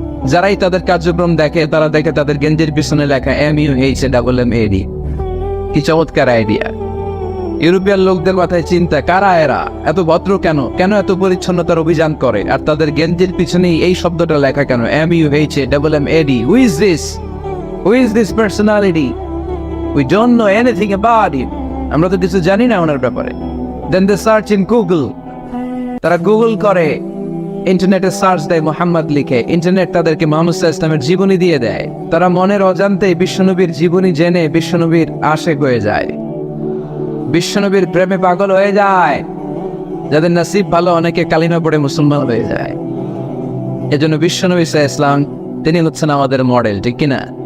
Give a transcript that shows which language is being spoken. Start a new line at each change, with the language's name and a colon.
Bangla: যারাই তাদের কার্যক্রম দেখে, তারা দেখে তাদের গেঞ্জির পিছনে লেখা MUHAMMAD। কি চমৎকার আইডিয়া! ইউরোপিয়ান লোকদের মাথায় চিন্তা, কারা এরা, এত ভদ্র কেন, কেন এত পরিচ্ছন্নতার অভিযান করে, আর তাদের গেঞ্জির পিছনেই এই শব্দটা লেখা কেন, MUHAMMAD?
English: Who is this? Who is this personality? We don't know anything about it.
Bangla: আমরা তো কিছু জানি না ওনার ব্যাপারে।
English: Then they search in Google.
Bangla: তারা গুগল করে, ইন্টারনেটে সার্চ দেয়, মুহাম্মদ লিখে, ইন্টারনেট তাদেরকে মুহাম্মদ সাল্লাল্লাহু আলাইহি ওয়াসাল্লামের জীবনী দিয়ে দেয়। তারা মনের অজান্তেই বিশ্বনবীর জীবনী জেনে বিশ্বনবীর আশেক হয়ে যায়, বিশ্বনবীর প্রেমে পাগল হয়ে যায়। যাদের নসিব ভালো, অনেকে কালিমা পড়ে মুসলমান হয়ে যায়। এজন্য বিশ্বনবী সাল্লাল্লাহু আলাইহি ওয়াসাল্লাম তিনি হচ্ছেন আমাদের মডেল, ঠিক কিনা?